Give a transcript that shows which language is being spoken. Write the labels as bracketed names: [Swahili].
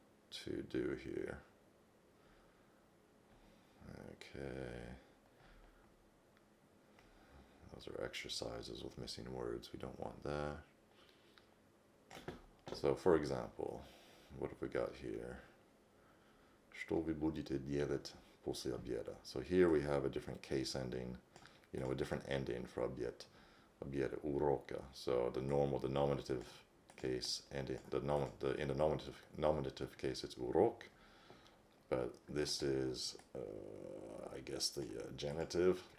[English] to do here. Okay. Those are exercises with missing words. We don't want that. So, for example, what have we got here? [Russian] Что вы будете делать после обеда? [English] So here we have a different case ending, you know, a different ending for обед. [Russian] Обед урока. [English] So the normal, the nominative case ending, in the nominative case it's урок, but this is, I guess, the genitive.